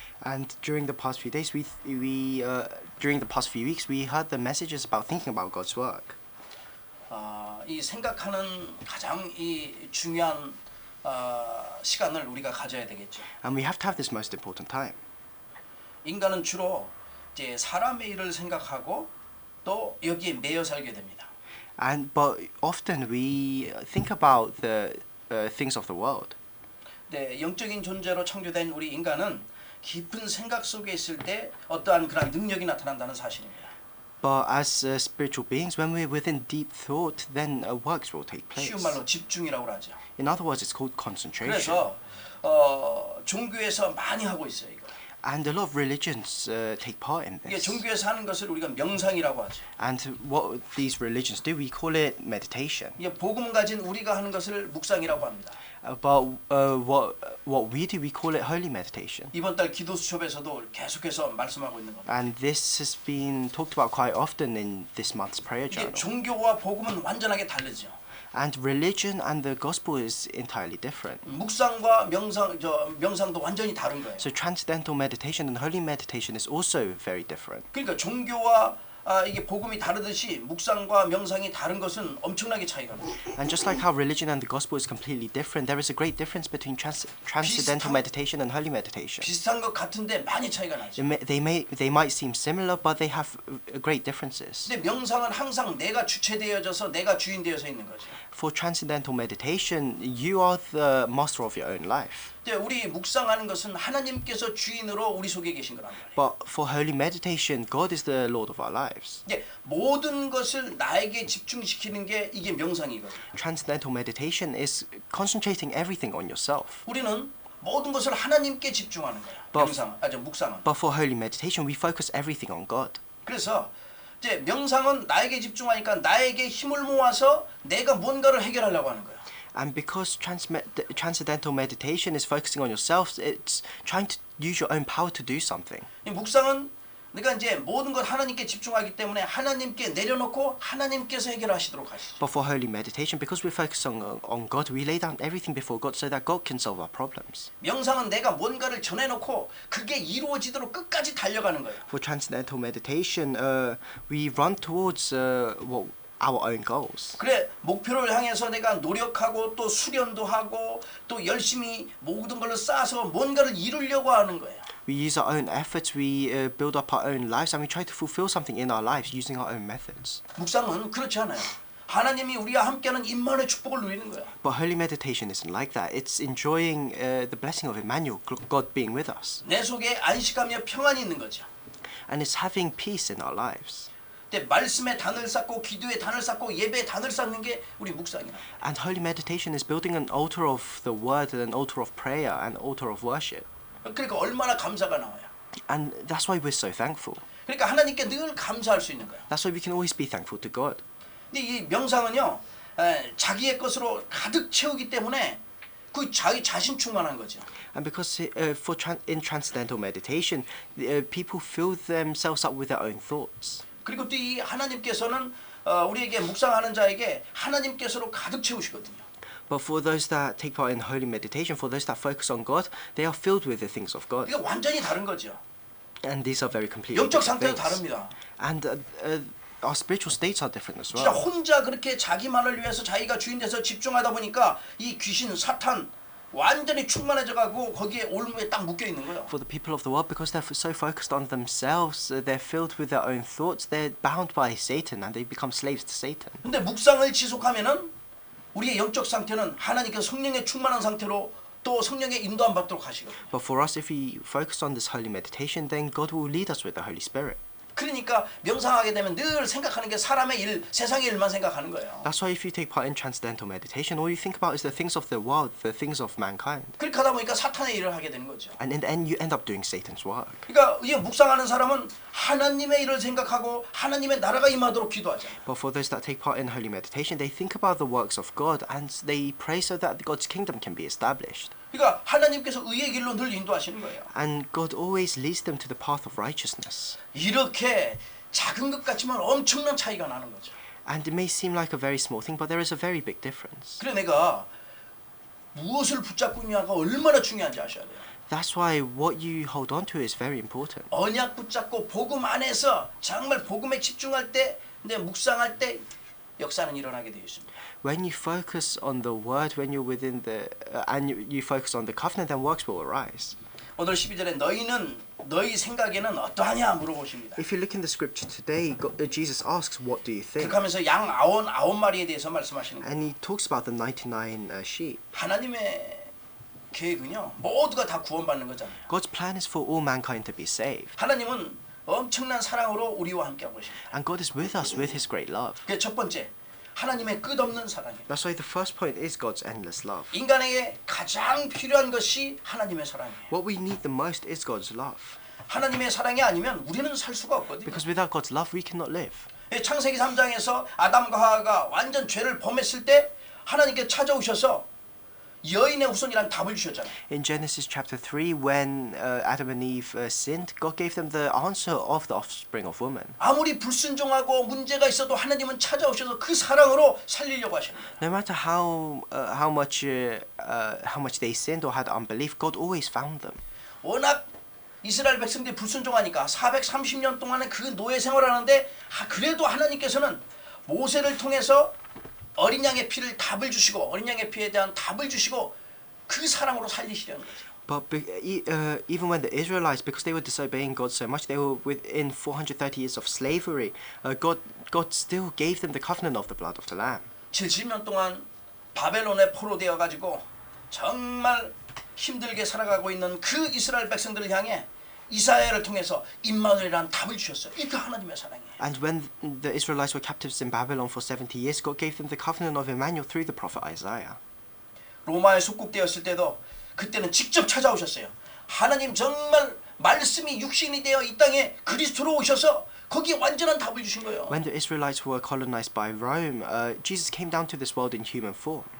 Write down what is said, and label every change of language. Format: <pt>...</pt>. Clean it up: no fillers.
<en>And during the past few days, during the past few weeks, we heard the messages about thinking about God's work.</en> <ko>이 생각하는 가장 이 중요한 시간을 우리가 가져야 되겠죠.</ko> <en>And we have to have this most important time.</en> <ko>인간은 주로 이제 사람의 일을 생각하고 또 여기에 매여 살게 됩니다.</ko> <en>But often we think about the things of the world.</en> <ko>네, 영적인 존재로 창조된 우리 인간은 깊은 생각 속에 있을 때 어떠한 그런 능력이 나타난다는 사실입니다.</ko> <en>But as spiritual beings, when we're within deep thought, then works will take place.</en> <ko>쉬운 말로 집중이라고 하죠.</ko> <en>In other words, it's called concentration.</en> <ko>그래서 종교에서 많이 하고 있어요, 이거.</ko> <en>And a lot of religions take part in</en> <ko>이게</ko> <en>this.</en> <ko>종교에서 하는 것을 우리가 명상이라고 하죠.</ko> <en>And what these religions do, we call it meditation.</en> <ko>이게 복음 가진 우리가 하는 것을 묵상이라고 합니다.</ko> <en>But what we do, we call it holy meditation.</en> <ko>이번 달 기도 수첩에서도 계속해서 말씀하고 있는 겁니다.</ko> <en>And this has been talked about quite often in this month's prayer</en> <ko>이게</ko> <en>journal.</en> <ko>종교와 복음은 완전하게 다르죠.</ko> <en>And religion and the gospel is entirely different.</en> <ko>묵상과 명상도 완전히 다른 거예요.</ko> <en>So transcendental meditation and holy meditation is also very different.</en> <ko>그러니까 종교와 이게 복음이 다르듯이 묵상과 명상이 다른 것은 엄청나게 차이가 나요.</ko> <en>And just like how religion and the gospel is completely different, there is a great difference between transcendental meditation and holy meditation.</en> <ko>비슷한 것 같은데 많이 차이가 나죠.</ko> <en>They might seem similar, but they have great differences.</en> <ko>근데 명상은 항상 내가 주체되어져서 내가 주인 되어서 있는 거죠.</ko> <en>For transcendental meditation, you are the master of your own life.</en> <ko>근데 우리 묵상하는 것은 하나님께서 주인으로 우리 속에 계신 거란 말이에요.</ko> <en>But for holy meditation, God is the Lord of our lives.</en> <ko>이제 모든 것을 나에게 집중시키는 게 이게 명상이거든요.</ko> <en>Transcendental meditation is concentrating everything on yourself.</en> <ko>우리는 모든 것을 하나님께 집중하는 거야. 묵상은.</ko> <en>But for holy meditation, we focus everything on God.</en> <ko>그래서 이제 명상은 나에게 집중하니까 나에게 힘을 모아서 내가 뭔가를 해결하려고 하는 거야.</ko> <en>And because transcendental meditation is focusing on yourself, it's trying to use your own power to do something.</en> <ko>이 묵상은 내가 이제 모든 것 하나님께 집중하기 때문에 하나님께 내려놓고 하나님께서 해결하시도록 하시죠.</ko> <en>But for holy meditation, because we focus on God, we lay down everything before God so that God can solve our problems.</en> <ko>명상은 내가 뭔가를 전해놓고 그게 이루어지도록 끝까지 달려가는 거예요.</ko> <en>For transcendental meditation, we run towards our own goals.</en> <ko>그래 목표를 향해서 내가 노력하고 또 수련도 하고 또 열심히 모든 걸로 쌓아서 뭔가를 이루려고 하는 거예요.</ko> <en>We use our own efforts, we build up our own lives, and we try to fulfill something in our lives using our own methods.</en> <ko>묵상은 그렇지 않아요. 하나님이 우리와 함께하는 임마누엘 축복을 누리는 거야.</ko> <en>But holy meditation isn't like that. It's enjoying the blessing of Emmanuel, God being with us.</en> <ko>내 속에 안식하며 평안이 있는 거죠.</ko> <en>And it's having peace in our lives.</en> <ko>근데 말씀의 단을 쌓고 기도의 단을 쌓고 예배의 단을 쌓는 게 우리 묵상이야.</ko> <en>And holy meditation is building an altar of the word, an altar of prayer, an altar of worship.</en> <ko>그러니까 얼마나 감사가 나와요.</ko> <en>And that's why we're so thankful.</en> <ko>그러니까 하나님께 늘 감사할 수 있는 거야.</ko> <en>That's why we can always be thankful to God.</en> <ko>근데 이 명상은요, 자기의 것으로 가득 채우기 때문에 그 자기 자신 충만한 거죠.</ko> <en>And because in transcendental meditation, people fill themselves up with their own thoughts.</en> <ko>그리고 또 이 하나님께서는 우리에게 묵상하는 자에게 하나님께서로 가득 채우시거든요.</ko> <en>But for those that take part in holy meditation, for those that focus on God, they are filled with the things of God.</en> <ko>이게 완전히 다른 거죠.</ko> <en>And these are very completely</en> <ko>영적</ko> <en>different</en> <ko>상태도</ko> <en>things.</en> <ko>다릅니다.</ko> <en>And our spiritual states are different as</en> <ko>진짜</ko> <en>well.</en> <ko>혼자 그렇게 자기만을 위해서 자기가 주인 돼서 집중하다 보니까 이 귀신, 사탄 완전히 충만해져가고 거기에 올무에 딱 묶여 있는 거예요.</ko> <en>For the people of the world, because they're so focused on themselves, they're filled with their own thoughts, they're bound by Satan and they become slaves to Satan.</en> <ko>근데 묵상을 지속하면은 우리의 영적 상태는 하나님께서 성령에 충만한 상태로 또 성령의 인도함 받도록 하시거든요.</ko> <en>But for us, if we focus on this holy meditation, then God will lead us with the Holy Spirit.</en> <ko>그러니까 명상하게 되면 늘 생각하는 게 사람의 일, 세상의 일만 생각하는 거예요.</ko> <en>That's why if you take part in transcendental meditation, all you think about is the things of the world, the things of mankind.</en> <ko>그렇게 하다 보니까 사탄의 일을 하게 되는 거죠.</ko> <en>And in the end, you end up doing Satan's work.</en> <ko>그러니까 이 묵상하는 사람은 하나님의 일을 생각하고 하나님의 나라가 임하도록 기도하잖아요.</ko> <en>But for those that take part in holy meditation, they think about the works of God and they pray so that God's kingdom can be established.</en> <ko>그러니까 하나님께서 의의 길로 늘 인도하시는 거예요.</ko> <en>And God always leads them to the path of righteousness.</en> <ko>이렇게 작은 것 같지만 엄청난 차이가 나는 거죠.</ko> <en>And it may seem like a very small thing, but there is a very big difference.</en> <ko>그래 내가 무엇을 붙잡고 있냐가 얼마나 중요한지 아셔야 돼요.</ko> <en>That's why what you hold on to is very important.</en> <ko>언약 붙잡고 복음 안에서 정말 복음에 집중할 때, 근데 묵상할 때 역사는 일어나게 되어 있습니다.</ko> <en>When you focus on the word, when you're within the and you focus on the covenant, then works will arise.</en> <ko>오늘 12절에 너희는 너희 생각에는 어떠하냐 물어보십니다.</ko> <en>If you look in the scripture today, Jesus asks, "What do you think?"</en> <ko>그렇게 하면서 양 아홉 마리에 대해서 말씀하시는 거예요.</ko> <en>And he talks about the 99 sheep.</en> <ko>하나님의 계획은요, 모두가 다 구원받는 거잖아요.</ko> <en>God's plan is for all mankind to be saved.</en> <ko>하나님은 엄청난 사랑으로 우리와 함께하고 계십니다.</ko> <en>And God is with us with his great love.</en> <ko>그게 첫 번째, 하나님의 끝없는 사랑이에요.</ko> <en>That's why the first point is God's endless love.</en> <ko>인간에게 가장 필요한 것이 하나님의 사랑이에요.</ko> <en>What we need the most is God's love.</en> <ko>하나님의 사랑이 아니면 우리는 살 수가 없거든요.</ko> <en>Because without God's love, we cannot live.</en> <ko>창세기 3장에서 아담과 하와가 완전 죄를 범했을 때 하나님께 찾아오셔서 여인의 후손이란 답을 주셨잖아요.</ko> <en>In Genesis chapter 3, when Adam and Eve sinned, God gave them the answer of the offspring of woman.</en> <ko>아무리 불순종하고 문제가 있어도 하나님은 찾아오셔서 그 사랑으로 살리려고 하시는 거예요.</ko> <en>No matter how much they sinned or had unbelief, God always found them.</en> <ko>워낙 이스라엘 백성들이 불순종하니까 430년 동안의 그 노예 생활하는데 그래도 하나님께서는 모세를 통해서 어린 양의 피를 답을 주시고 어린 양의 피에 대한 답을 주시고 그 사랑으로 살리시려는 거죠.</ko> <en>But even when the Israelites, because they were disobeying God so much, they were within 430 years of slavery, God still gave them the covenant of the blood of the Lamb.</en> <ko>70년 동안 바벨론에 포로되어 가지고 정말 힘들게 살아가고 있는 그 이스라엘 백성들을 향해 이사야를 통해서 임마누엘이라는 답을 주셨어요. 이게 하나님의 사랑이에요.</ko> <en>And when the Israelites were captives in Babylon for 70 years, God gave them the covenant of Emmanuel through the prophet Isaiah.</en> <ko>로마에 속국되었을 때도 그때는 직접 찾아오셨어요. 하나님 정말 말씀이 육신이 되어 이 땅에 그리스도로 오셔서 거기에 완전한 답을 주신 거예요.</ko> <en>When the Israelites were colonized by Rome, Jesus came down to this world in human form.</en>